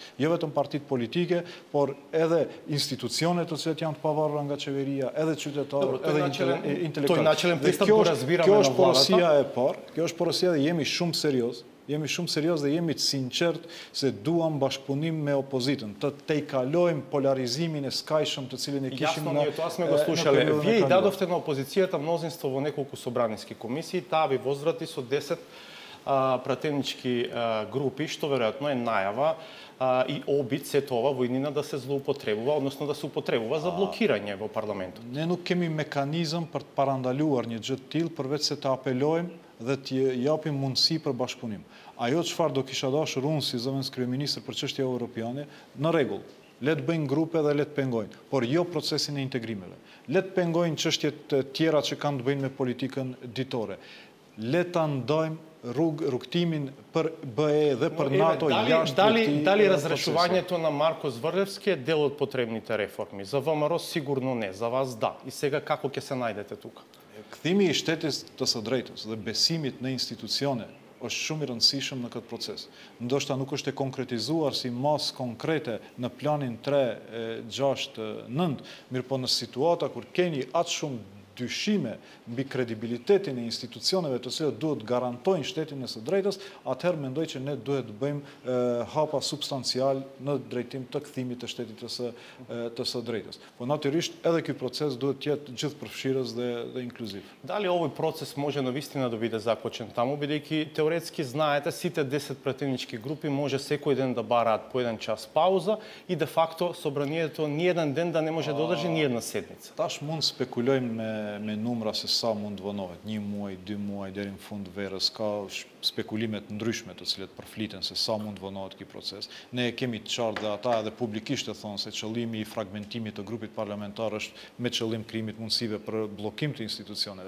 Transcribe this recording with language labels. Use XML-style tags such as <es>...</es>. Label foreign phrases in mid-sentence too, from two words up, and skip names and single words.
<sq>Jo vetëm partitë politike, por edhe institucionet të cilat janë të pavarura nga qeveria, edhe qytetarët, edhe intelektualët. Kjo është porosia e parë, kjo është porosia dhe jemi shumë serioz. Jemi shumë serios dhe jemi të sinqert se duam bashkëpunim me opozitën, të tejkalojmë polarizimin e skajshëm të cilin e kishim</sq> <mk>në тоа сме го слушале. Вие и дадовте на опозицијата мнозинство во неколку собраниски комисии, таа ви возврати со 10 пратенички групи, што веројатно е најава и обид сето ова во иднина да се злоупотребува, односно да се употребува за блокирање во парламентот.</mk> <sq>Не nuk kemi mekanizëm për të parandaluar një gjë të tillë përveç se të apelojmë dhe të japim mundësi për bashkëpunim. Ajo çfarë do kisha dashur unë si zëvendës kryeministër për çështje europiane, në rregull, le të bëjnë grupe dhe le të pengojnë, por jo procesin e integrimeve. Le të pengojnë çështjet tjera që kanë të bëjnë me politikën ditore. Le ta ndajmë rrugtimin për BE dhe për НАТО jashtë.</sq> <mk>Дали разрешувањето на Марко Зврлевски е дел од потребните реформи? За ВМРО сигурно не, за вас да. И сега како ќе се најдете тука?</mk> <sq>Kthimi i shtetit të së drejtës dhe besimit në institucione është shumë i rëndësishëm në këtë proces. Ndoshta nuk është e konkretizuar si mas konkrete në planin 3, 6, 9, mirë po në situata kur keni atë shumë dyshime mbi kredibilitetin e institucioneve të cilat duhet garantojnë shtetin e së drejtës, atëherë mendoj që ne duhet të bëjmë hapa substancial në drejtim të kthimit të shtetit të së drejtës. Po natyrisht edhe ky proces duhet të jetë gjithëpërfshirës dhe inkluziv.</sq> <mk>Дали овој процес може навистина да биде започен таму, бидејќи теоретски знаете сите 10 претенички групи може секој ден да бараат по 1 час пауза и де факто собранието ни еден ден да не може да одржи ни една седмица.</mk> <sq>Таш мund spekulojmë me numra se sa mund vonohet, 1 muaj, 2 muaj, deri në fund verës, ka spekulimet ndryshme të cilet përfliten se sa mund vonohet ky proces. Ne kemi të qartë dhe ata edhe publikisht e thonë se qëllimi i fragmentimit të grupit parlamentar është me qëllim krijimit mundësive për bllokim të institucioneve.</sq>